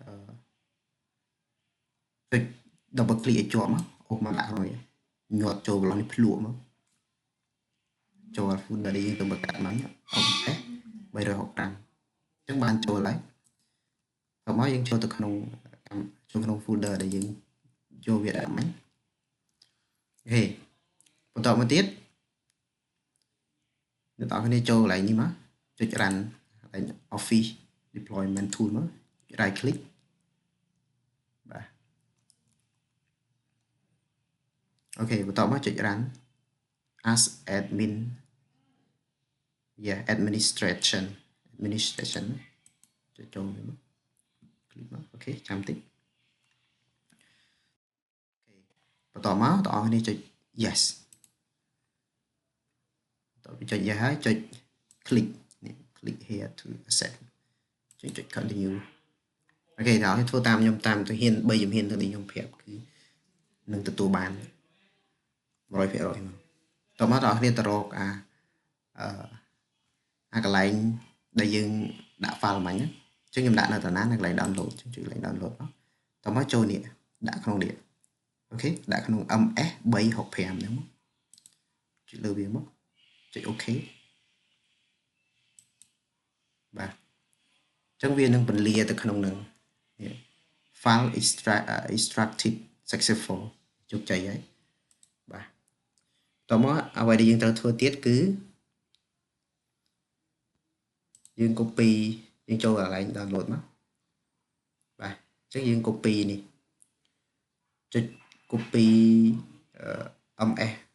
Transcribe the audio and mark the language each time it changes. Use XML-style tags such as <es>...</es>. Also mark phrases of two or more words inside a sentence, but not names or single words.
<km>ចុច double click ឲ្យជាប់មកអូសមកដាក់ហើយញាត់ចូលកន្លងនេះភ្លក់មកចូល folder ដែលយើងទៅបង្កើតមកOS 365អញ្ចឹងបានចូលហើយបន្តមកយើងចូលទៅក្នុងfolder ដែលយើងចូលវាដាក់មិញអូខេបន្តមកទៀត អ្នកនរគ្នាចូលកន្លែងនេះមកចុច run កន្លែង Office Deployment Tool មក</km> <en>right click</en> <km>បាទ ok បន្តមកចុច</km> <en>run as admin yeah administration</en> <km>ចុចចូលនេះមក click មកអូខេចាំតិចបន្តមកបងប្អូនគ្នាចុច yes តទៅចុច yes ហើយចុច click នេះ</km> <en>click here to accept</en> <km>ចុច continue អូខេដល់ឲ្យធ្វើតាមខ្ញុំតាមទៅហ៊ាន3ជំហានទៅនេះខ្ញុំប្រាប់គឺនឹងទទួលបាន 100% មកតមកបងប្អូនគ្នាទៅរក អាកន្លែងដែលយើងដាក់ file មិញអញ្ចឹងខ្ញុំដាក់នៅតាណានៅកន្លែង download ចុចកន្លែង download មកតមកចូលនេះដាក់ក្នុងនេះអូខេដាក់ក្នុង ms 365ហ្នឹងមកចុចលើវាមកចុចអូខេ បាទអញ្ចឹងវានឹងពន្លាទៅក្នុងនឹង</km> <en>file extracted successful</en> <km>ជោគជ័យហើយបាទតមកអ្វីដែលយើងត្រូវធ្វើទៀតគឺយើង copy យើងចូលកន្លែង download មកបាទអញ្ចឹងយើង copy នេះចុច copy ms</km>